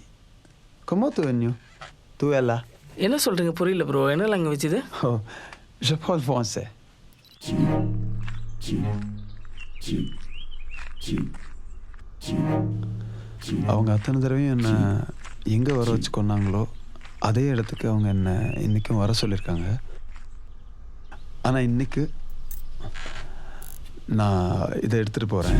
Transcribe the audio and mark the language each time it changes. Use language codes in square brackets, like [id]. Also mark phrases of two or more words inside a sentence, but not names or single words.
[fr] Comment tu es venu? Tu es là? [ta] என்ன சொல்கிறீங்க? புரியல ப்ரோ. என்ன லாங்குவேஜ் இது? [fr] Oh, je parle français. [ta] அவங்க அத்தனை தடவையும் என்னை எங்கே வர வச்சு கொண்டாங்களோ அதே இடத்துக்கு அவங்க என்னை இன்றைக்கும் வர சொல்லியிருக்காங்க. ஆனால் இன்றைக்கு நான் இதை எடுத்துகிட்டு போகிறேன்.